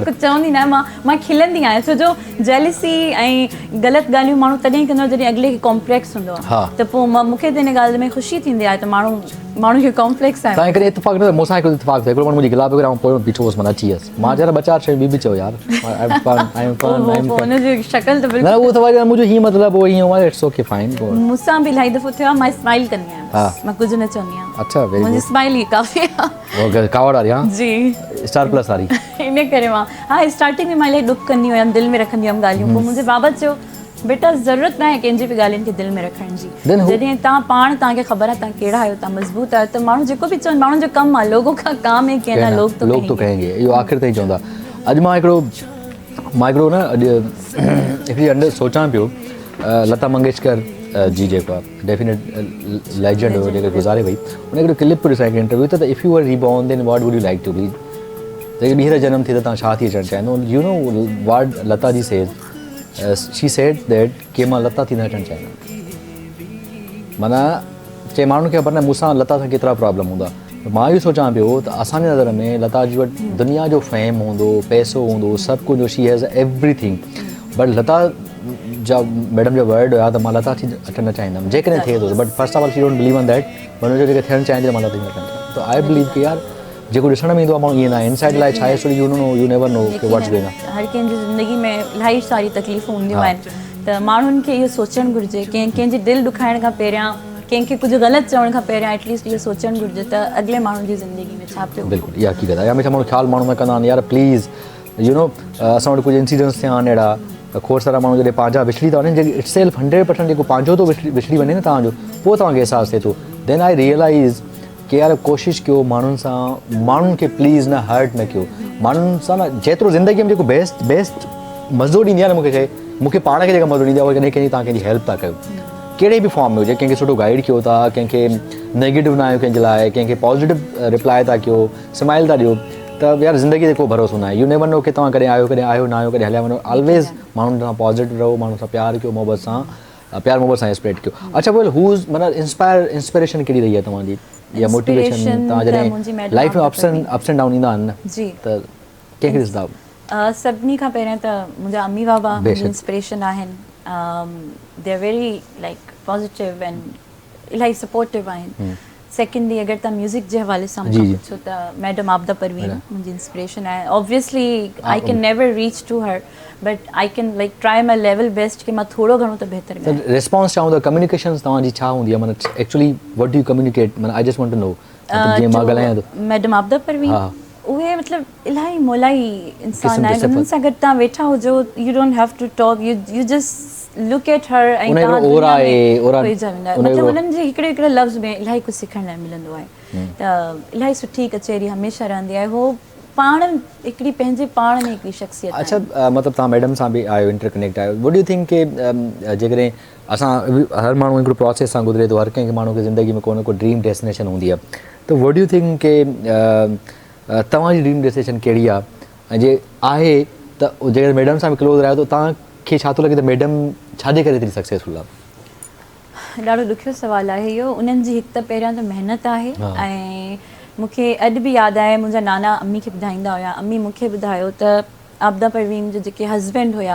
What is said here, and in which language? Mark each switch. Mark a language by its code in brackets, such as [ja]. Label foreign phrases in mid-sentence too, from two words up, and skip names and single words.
[sd] कुझु चवंदी न आहियां, मां खिलंदी आहियां छो जो जेलसी ऐं ग़लति ॻाल्हियूं माण्हू तॾहिं कंदो जॾहिं अॻिले खे कॉम्प्लेक्स हूंदो आहे. त पोइ मूंखे त हिन ॻाल्हि में ख़ुशी थींदी आहे त माण्हू खे कॉम्प्लेक्स आहे. तव्हां कॾहिं इतफ़ाक़ न मूंसां हिकिड़ो इतफ़ाक़ थियो, हिकिड़ो माण्हू मुंहिंजी गिला पियो करे ऐं पोइ बीठो हुउसि, माना अची वियसि. मां चयो ॿ चारि शयूं ॿी बि चयो यार, हुनजी शक्ल त न बिल्कुलु उहो त वरी मुंहिंजो हीअं मतिलबु हीअं आहे, [en] it's okay fine. [sd] मूंसां बि इलाही दफ़ो थियो आहे, मां स्माइल कंदी आहियां, मां कुझु न चवंदी आहियां. अच्छा वेरी मुंहिंजी स्माइल ई काफ़ी आहे. कावड़ वारी? हा जी स्टार प्लस वारी. इन करे मां स्टार्टिंग में मां इलाही ॾुख कंदी हुयमि, दिलि में रखंदी हुयमि ॻाल्हियूं. पोइ मुंहिंजे बाबा चयो बेटा ज़रूरत न आहे कंहिंजी बि ॻाल्हियुनि खे दिलि में रखण जी [en] Then who- [sd] जॾहिं तव्हां पाण तव्हांखे ख़बर आहे तव्हां कहिड़ा आहियो तव्हां मज़बूत आहियो त माण्हू जेको बि चवनि माण्हुनि जो कमु आहे [hi] लोगों का काम है कहना लोग तो लोग तो कहेंगे [sd] इहो आख़िर ताईं चवंदा अॼु मां हिकिड़ो न अॼु हिकिड़ी अंदरि सोचां पियो लता मंगेशकर जी जेको आहे [en] definite legend [sd] हुयो जेके गुज़ारे वई उन हिकिड़ो क्लिप पियो ॾिसां इंटरव्यू त [en] if you are reborn then what would you like to be [sd] जेके ॿीहर जनम थिए त तव्हां छा थी अचणु चाहिंदो [en] you know what Lata ji said she said that [sd] कि मां लता थी न अचणु चाहियां माना चए माण्हुनि खे ख़बर न मूंसां लता सां केतिरा प्रॉब्लम हूंदा मां इहो सोचां पियो त असांजे नज़र में लता जी वटि दुनिया जो फेम हूंदो पैसो हूंदो सभु कुझु [en] she has everything but [sd] लता जा मैडम जो वर्ड हुया त मां लता थी अचणु न चाहींदमि जेकॾहिं थिए थो [en] but first of all she don't believe on that but [sd] हुनजो जेके थियणु चाहींदी त मां लता थी न अचणु चाहियां त [en] I believe [sd] कि यार जेको ॾिसण में ईंदो आहे माण्हू ईअं न आहे इनसाइड लाइ छा आहे [en] so you know you never know [sd] कि [en] what's going on [sd] हर कंहिंजी ज़िंदगी में इलाही सारी तकलीफ़ूं हूंदियूं आहिनि त माण्हुनि खे इहो सोचणु घुरिजे कंहिंजी दिलि दुखाइण खां पहिरियां कंहिंखे कुझु ग़लति चवण खां पहिरियां एटलीस्ट इहो सोचणु घुरिजे त अॻिले माण्हुनि जी ज़िंदगी में छा पियो बिल्कुलु इहा हक़ीक़त आहे या हमेशह माण्हू ख़्यालु माण्हू न कंदा आहिनि यार [en] please you know [sd] असां वटि कुझु इंसिडेंट्स थिया आहिनि अहिड़ा खोड़ सारा माण्हू जॾहिं पंहिंजा विछड़ी था वञनि जेके [en] its self 100% [sd] जेको पंहिंजो थो विछड़ी वञे न तव्हांजो पोइ तव्हांखे अहसासु थिए थो [en] then I realize [sd] कि यार कोशिशि कयो माण्हुनि सां माण्हुनि खे प्लीज़ न हर्ट न कयो माण्हुनि सां न जेतिरो ज़िंदगीअ में जेको बेस्ट मज़ो ॾींदी आहे न मूंखे पाण खे जेका मज़ो ॾींदी आहे उहा कॾहिं कंहिंजी तव्हां कंहिंजी हेल्प था कयो कहिड़े बि फॉर्म में हुजे कंहिंखे सुठो गाइड कयो था कंहिंखे नेगेटिव न आहियो कंहिंजे लाइ कंहिंखे पॉज़िटिव रिप्लाई था कयो स्माइल था ॾियो त यार ज़िंदगी ते को भरोसो न आहे [en] you never know [sd] कि तव्हां कॾहिं आयो न आयो कॾहिं हलिया वञो ऑलवेज़ माण्हुनि सां पॉज़िटिव रहो माण्हुनि सां प्यार कयो मोहबत सां स्प्रेड कयो अच्छा [en] well who is [sd] मतिलबु इंस्पिरेशन कहिड़ी रही आहे तव्हांजी या मोटिवेशन तव्हां जॾहिं लाइफ में [en] ups and down [sd] ईंदा आहिनि न जी त कंहिंखे ॾिसंदा सभिनी खां पहिरियों त मुंहिंजा अम्मी बाबा मुंहिंजी इंस्पिरेशन आहिनि [en] they are very like positive and [sd] इलाही सपोर्टिव आहिनि सेकेंडली अगरि तव्हां म्यूज़िक जे हवाले सां मूंखां पुछो त मैडम आपदा परवीन मुंहिंजी इंस्पिरेशन आहे [en] obviously I can never reach to her but I can like try my level best [sd] कि मां थोरो घणो त बहितर त रिस्पॉन्स चाहूं त कम्युनिकेशन तव्हांजी छा हूंदी आहे माना [en] actually what do you communicate [sd] माना [en] I just want to know [sd] जीअं मां ॻाल्हायां थो मैडम आपदा परवीन उहे मतिलबु इलाही मोलाई इंसान आहे उन्हनि सां गॾु तव्हां वेठा हुजो [en] you don't have to talk you just look at her [sd] ऐं मतिलबु उन्हनि जे हिकिड़े हिकिड़े लफ़्ज़ में इलाही कुझु सिखण लाइ मिलंदो आहे त इलाही सुठी कचहरी हमेशह रहंदी आहे उहो पाण हिकिड़ी पंहिंजे पाण में हिकिड़ी शख़्सियत अच्छा मतिलबु तव्हां मैडम सां बि आहियो इंटरकनेक्ट आहियो [en] would you think [sd] कि जेकॾहिं असां हर माण्हू हिकिड़ो प्रोसेस सां गुज़रे थो हर कंहिंखे माण्हू खे ज़िंदगी में को न को [en] dream destination [sd] हूंदी आहे त [en] would you think [sd] कि तव्हांजी [en] dream destination [sd] कहिड़ी आहे ऐं जे आहे त जेकॾहिं मैडम सां बि क्लोज़ रहियो त तव्हांखे छा थो लॻे त मैडम छाजे करे एतिरी सक्सेसफुल आहे ॾाढो ॾुखियो सुवालु आहे इहो उन्हनि जी हिकु त पहिरियां त महिनत आहे ऐं मूंखे अॼु बि यादि आहे मुंहिंजा नाना अम्मी खे ॿुधाईंदा हुया अम्मी मूंखे ॿुधायो त आपदा परवीन जो जेके हस्बैंड हुया